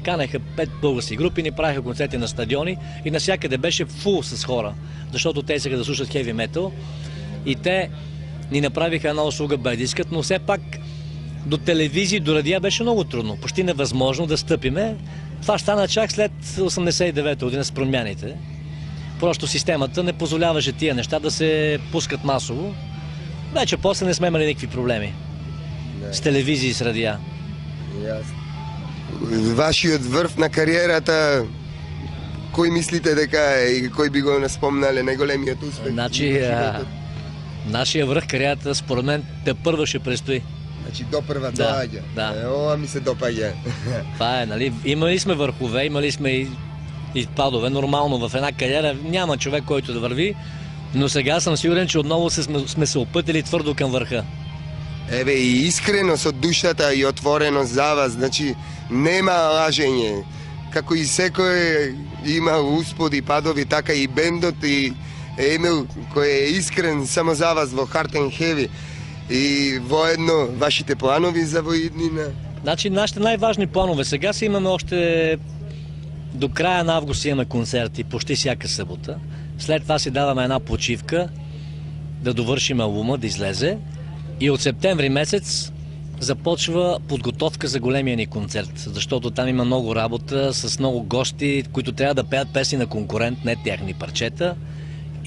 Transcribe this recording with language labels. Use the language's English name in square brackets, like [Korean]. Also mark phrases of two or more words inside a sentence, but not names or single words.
[Bulgarian] Канеха 5 български групи, ни правиха концерти на стадиони и навсякъде беше фул с хора, защото те искаха да слушат хеви метал и те ни направиха една услуга без да искат, но все пак до телевизии, до радиа беше много трудно, почти невъзможно да стъпиме. Това стана чак след 89-та година с промяните. Просто системата не позволяваше тия неща да се пускат масово. Вече после не сме имали никакви проблеми. С телевизии и с радиа. [Macedonian] Вашиот врв на кариерата, кој мислите дека е и кој би го наспомнале најголемиот успех? [Bulgarian] Значи, нашия връх кариерата, според мен, тепърва ще предстои. [Macedonian] Значи допърва доаѓа. Да. Ова ми се допаѓа. [Bulgarian] Това е, нали? Имали сме върхове, имали сме и падове. Нормално в една кариера няма човек, който да върви, но сега съм сигурен, че отново сме се опътили твърдо към върха. [Macedonian] Еве и искреност од душата и отвореност за вас, значи нема лажење. Како и секој има усподи и падови, така и бендот и Емил кој е искрен само за вас во Heart and Heavy и воедно вашите планови за воиднина. [Bulgarian] Значи нашите най-важни планове сега си имаме още до края на август имаме концерти почти всяка събота. След това си даваме една почивка да довършим албума, да излезе. И от септември месец започва подготовка за големия ни концерт, защото там има много работа с много гости, които трябва да пеят песни на конкурент, не тяхни парчета.